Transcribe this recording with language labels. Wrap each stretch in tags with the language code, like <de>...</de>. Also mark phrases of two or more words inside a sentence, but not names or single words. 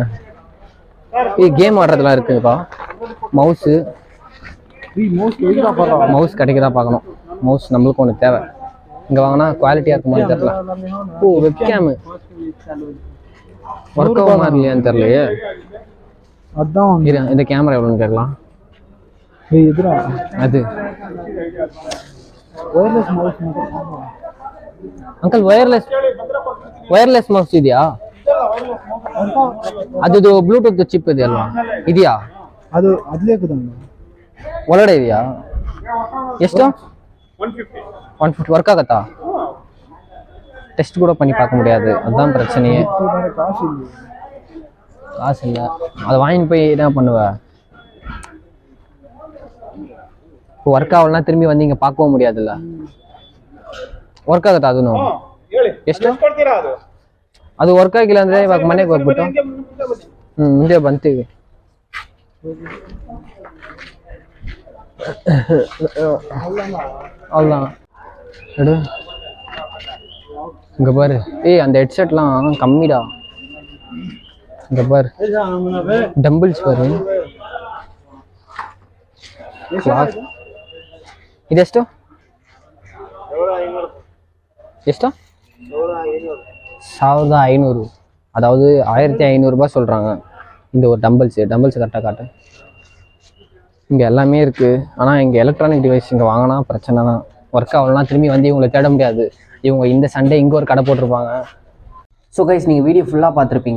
<ta>இது கேம் ஆடுறதுலாம் இருக்குதுப்பா. மவுஸ் கிடைக்குதா பார்க்கணும். மவுஸ் நம்மளுக்கு ஒன்று தேவை. இங்கே வாங்கினா குவாலிட்டியாக இருக்குமான்னு தெரியல. ஓ வெப்கேமு ஒர்க் ஆகும் மாதிரி இல்லையான்னு தெரியலையே. அதான் இந்த கேமரா எவ்வளோன்னு கேட்கலாம். அது</ta> <kn>ಅಂಕಲ್ ವೈರ್ಲೆಸ್ ಮೌಸ್ ಇದೆಯಾ? ಅದು ಬ್ಲೂಟೂತ್ ಚಿಪ್ ಇದೆ ಅಲ್ವಾ, ಇದೆಯಾ? ಅದು ಅದ್ಲೇ ಒಳಗಡೆ ಇದೆಯಾ? ಎಷ್ಟು?</kn> <ta>150 ஒர்க் ஆகத்தா? டெஸ்ட் கூட பண்ணி பார்க்க முடியாது, அதுதான் பிரச்சனையே. காசு இல்லை, அதை வாங்கிட்டு போய் என்ன பண்ணுவ? இப்போ ஒர்க் ஆகலாம் திரும்பி வந்து இங்கே பார்க்கவும் முடியாதுல்ல.</ta> <kn>ವರ್ಕ್ ಆಗುತ್ತಾ ಅದನ್ನು? ಎಷ್ಟು ಅದು ವರ್ಕ್ ಆಗಿಲ್ಲ ಅಂದ್ರೆ ಇವಾಗ ಮನೆಗೆ ಹೋಗ್ಬಿಟ್ಟು ಮುಂದೆ ಬಂತೀವಿ.</kn> <ta>அவ்வளோதான் எடு. இங்கே பாரு, அந்த ஹெட்செட்லாம் கம்மிடா. இங்கே பாரு டம்பிள்ஸ் பாரு.</ta> <kn>ಇದೆಷ್ಟು? ಎಷ್ಟು? 1500,</kn> <ta>அதாவது 1500 ரூபாய் சொல்கிறாங்க. இந்த ஒரு டம்பிள்ஸ் கரெக்டாக காட்டு. இங்கே எல்லாமே இருக்குது. ஆனால் இங்கே</ta> <en>electronic device</en> <ta>இங்கே வாங்கினா பிரச்சனை தான். ஒர்க் ஆகலாம் திரும்பி வந்து இவங்களை தேட முடியாது. இவங்க இந்த சண்டே இங்கே ஒரு கடை போட்டிருப்பாங்க.</ta> <en>so guys</en> <ta>நீங்கள் வீடியோ ஃபுல்லாக பார்த்துருப்பீங்க.</ta>